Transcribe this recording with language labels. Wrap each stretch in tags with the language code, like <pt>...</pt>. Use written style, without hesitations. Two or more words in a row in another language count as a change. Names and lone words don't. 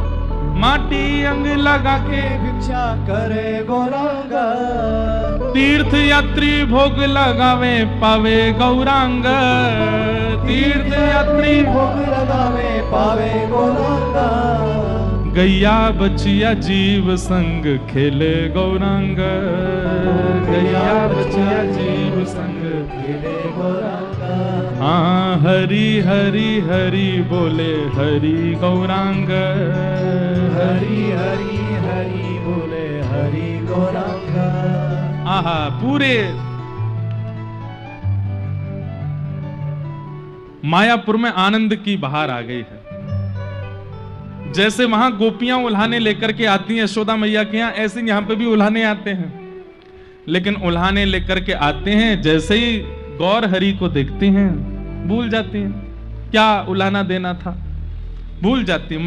<hi>माटी अंग लगा के भिक्षा करे गौरांग, तीर्थ यात्री भोग लगावे पावे गौरांग, तीर्थ यात्री भोग लगावे पावे गौरांग, गैया बचिया जीव संग खेले गौरांग, गैया बचिया जीव संग खेले गौरांग। हाँ हरि हरि हरि बोले हरि गौरांग, हरि हरि हरि बोले हरि गौरांग। आहा, पूरे मायापुर में आनंद की बहार आ गई है। जैसे वहां गोपियां उल्हाने लेकर के आती हैं यशोदा मैया के यहाँ, ऐसे यहाँ पे भी उल्हाने आते हैं। लेकिन उल्हाने लेकर के आते हैं, जैसे ही गौर हरि को देखते हैं भूल जाती हैं क्या उल्हाना देना था, भूल जाती है।</hi>